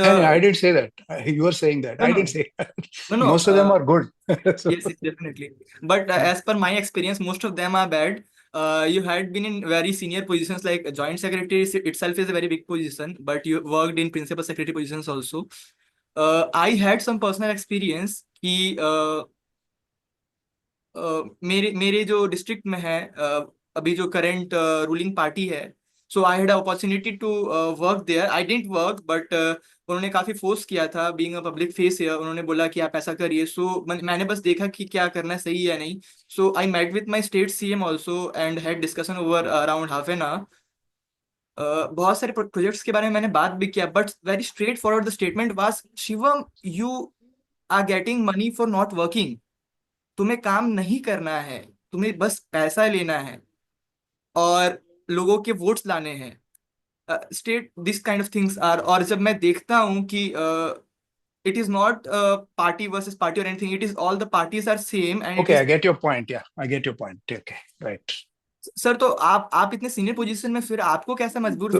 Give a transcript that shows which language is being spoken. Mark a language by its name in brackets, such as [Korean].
[English] I didn't say that. You were saying that. I didn't say that. No. Most of them are good. Yes, definitely. But as per my experience, most of them are bad. You had been in very senior positions, like joint secretary itself is a very big position, but you worked in principal secretary positions also. I had some personal experience [Hindi] कि मेरे जो district में है अभी जो current ruling party है, [English] So I had opportunity to work there. I didn't work, but [Hindi] उन्होंने काफी फोर्स किया था. [English] being a public face [Hindi] है, उन्होंने बोला कि आप ऐसा करिए. सो मैंने बस देखा कि क्या करना सही है या नहीं. [English] So I met with my state CM also and had discussion over around half an hour. [Hindi] बहुत सारे प्रोजेक्ट्स के बारे में मैंने बात भी किया, [English] But very straightforward the statement was, Shivam, you are getting money for not working. [Hindi] तुम्हें काम नहीं करना है, तुम्हें बस पैसा लेना है और लोगों के वोट्स लाने हैं. [English] State this kind of things are. [Hindi] और जब मैं देखता हूँ कि [English] it is not party versus party or anything, it is all the parties are same. And okay, I get your point. Yeah, I get your point. Okay, right. [Hindi] Sir, तो आप इतने senior position में फिर आपको कैसे मजबूर feel